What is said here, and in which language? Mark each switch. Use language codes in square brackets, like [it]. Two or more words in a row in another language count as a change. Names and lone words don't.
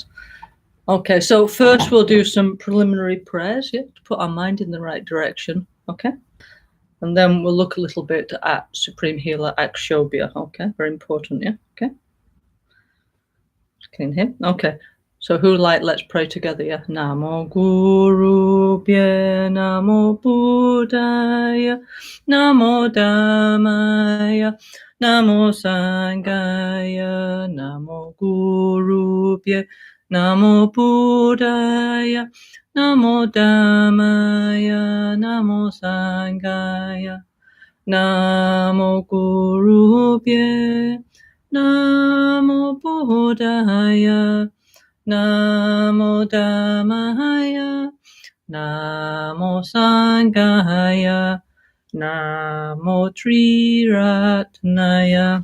[en] Okay, so first we'll do some preliminary prayers, to put our mind in the right direction. Okay, and then we'll look a little bit at Supreme Healer Akshobhya. Okay, very important. Yeah. Okay. Clean here. Okay. So let's pray together, yeah? [sa] Namo Guru Pye, Namo Buddhaya, Namo Dhammaya, Namo Sanghaya, Namo Guru Pye, Namo Buddhaya, Namo Dhammaya, Namo Sanghaya, Namo Guru Pye, Namo Buddhaya, Namo Dhammaya, Namo Sanghaya, Namo Triratnaya.